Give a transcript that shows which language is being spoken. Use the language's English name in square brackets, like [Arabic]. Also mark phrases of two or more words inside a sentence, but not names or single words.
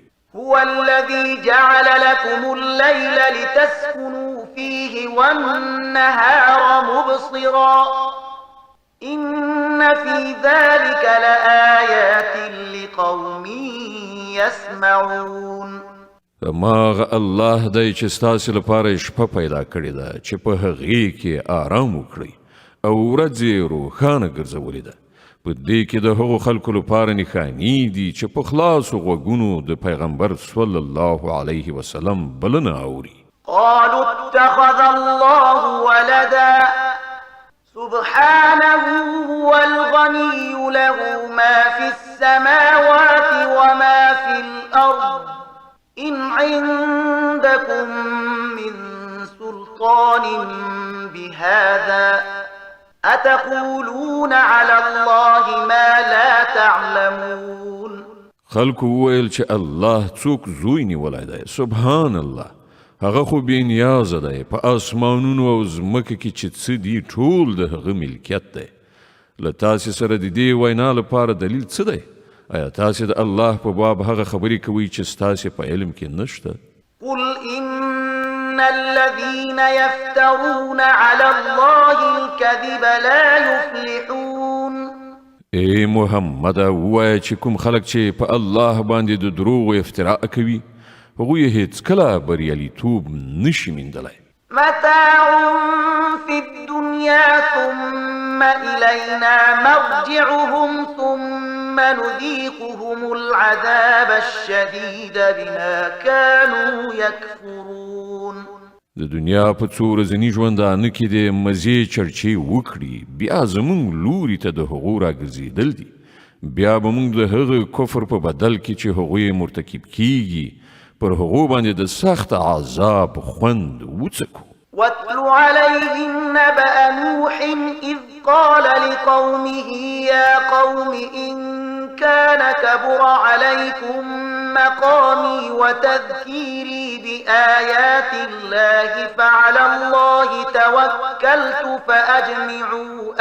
[Arabic] هو الذي جعل لكم الليل لتسكنوا فيه والنهار مبصرا إن في ذلك لآيات لقوم يسمعون [Pashto] ماغه الله دی چې ستاسو لپاره شپه پیدا کړې ده چې په هغې کې آرام وکړئ او ورځ یې روښانه ګرځولې ده په دې کې د هغو خلکو لپاره نښانې دي چې په خلاصو غوږونو د پیغمبر [Arabic] صلی الله علیه وسلم [Pashto] بلنه اوري [Arabic] قالوا اتخذ الله ولدا سبحانه هو الغني له ما في السماوات وما في الأرض إن عندكم من سلطان بهذا أتقولون على الله ما لا تعلمون [Pashto] خلکو وویل چې الله څوک زوی نیولی دی [Arabic] سبحان الله [Pashto] هغه خو بې نیازه دی په آسمانونو او ځمکه کې چې څه دي ټول د هغه ملکیت دی له تاسې سره د دې وینا لپاره دلیل څه دی آیا تاسې د الله په باب هغه خبرې کوئ چې ستاسې په علم کې نشته [Arabic] قل إن الذين يفترون على الله الكذب لا يفلحون [Pashto] ای محمد ووایه چې کوم خلک چې په الله باندې د دروغو افتراء کوي هغوی هیڅکله بریالیتوب نشي موندلی [Arabic] متاع في الدنيا ثم ثم إلينا مرجعهم ثم نذيقهم العذاب الشديد بما كانوا يكفرون. [Pashto] د دنیا په څو ورځني ژوندانه کې د مزې چرچې وکړي بیا زمونږ لوري ته د هغو راګرځېدل دي بیا به موږ د هغه کفر په بدل کې چې هغوی مرتکب کیږي پر هغو باندې د سخت عذاب خوند وڅکو. [Arabic] واتل عليهم نبأ نوح إذ قال لقومه يا قوم إن كان كبر عليكم مقامي وتذكيري بآيات الله فعلى الله توكلت فأجمعوا